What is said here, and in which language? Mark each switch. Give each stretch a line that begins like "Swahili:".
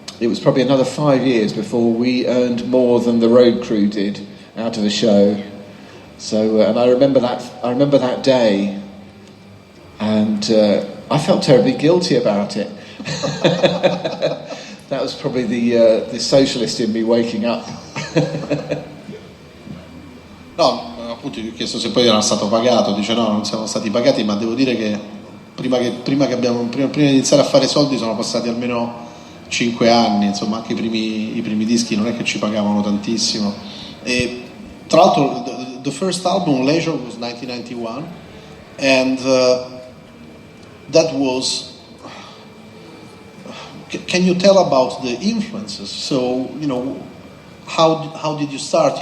English: It was probably another 5 years before we earned more than the road crew did out of the show. So, and I remember that day, and I felt terribly guilty about it. That was probably the socialist in me waking up.
Italian: No, appunto gli ho chiesto se poi era stato pagato, dice no, non siamo stati pagati, ma devo dire che prima di iniziare a fare soldi sono passati almeno 5 anni, insomma anche i primi dischi non è che ci pagavano tantissimo. E tra l'altro
English: the first album, Leisure, was 1991, and that was... Can you tell about the influences? So, you know, how did you start?